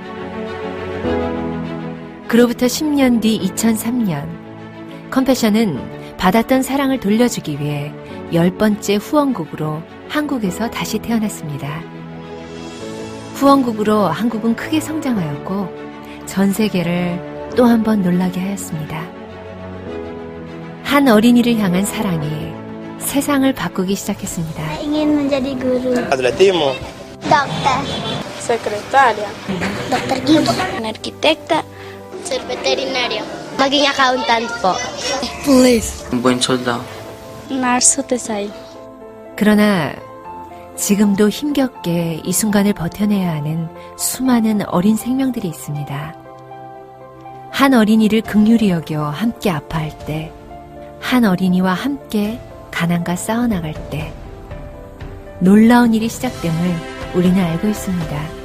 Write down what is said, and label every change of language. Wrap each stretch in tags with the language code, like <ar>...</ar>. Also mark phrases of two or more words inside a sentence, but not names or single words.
<ko>그로부터 10년 뒤 2003년, 컴패션은 받았던 사랑을 돌려주기 위해 10번째 후원국으로 한국에서 다시 태어났습니다. 후원국으로 한국은 크게 성장하였고 전 세계를 또 한 번 놀라게 하였습니다. 한 어린이를 향한 사랑이 세상을 바꾸기 시작했습니다.</ko> <id>Ingin menjadi guru.</id> <es>Atletismo.</es> <id>Dokter.</id> <es>Secretaria.</es> <id>Dokter gigi.</id> <es>Arquitecta. Ser veterinario.</es> <tl>Maging accountant po.</tl> <es>Police. Un buen soldado.</es> <en>Nurse design.</en> <ko>그러나 지금도 힘겹게 이 순간을 버텨내야 하는 수많은 어린 생명들이 있습니다. 한 어린이를 긍휼히 여겨 함께 아파할 때, 한 어린이와 함께 가난과 싸워나갈 때 놀라운 일이 시작됨을 우리는 알고 있습니다.</ko>